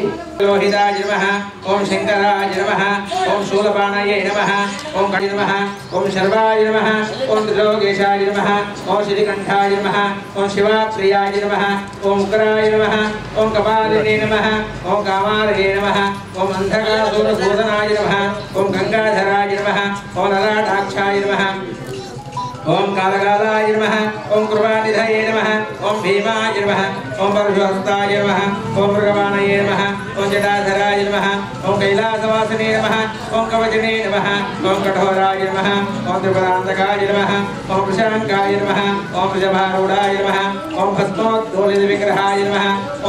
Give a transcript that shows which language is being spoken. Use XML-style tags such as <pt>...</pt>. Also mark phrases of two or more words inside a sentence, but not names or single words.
<sa>లోహితాయ నమః ఓం శంకరాయ నమః ఓం శూలపాణాయ నమః ఓం కణి నమః ఓం శర్వాయ నమః ఓం త్రిలోకేశాయ నమః ఓం శ్రీకంఠాయ నమః ఓం శివాప్రియాయ నమః ఓం ఉగ్రాయ నమః ఓం కపాలినే నమః ఓం కామారయే నమః ఓం అంధకాసురసూదనాయ నమః ఓం గంగాధరాయ నమః ఓం లలాటాక్షాయ నమః ओम कालकालाय नमः ओम कृपानिधये नमः ओम भीमाय नमः ओम परशुहस्ताय नमः ओम मृगवाणये नमः ओम जटाधराय नमः ओम कैलासवासिने नमः ओम कवचने नमः ओम कठोराय नमः ओम त्रिपुरान्तकाय नमः ओम प्रशांकाय नमः ओम वृषभारूढाय नमः ओम भस्मोद्दोलितविग्रहाय नमः ओम</sa>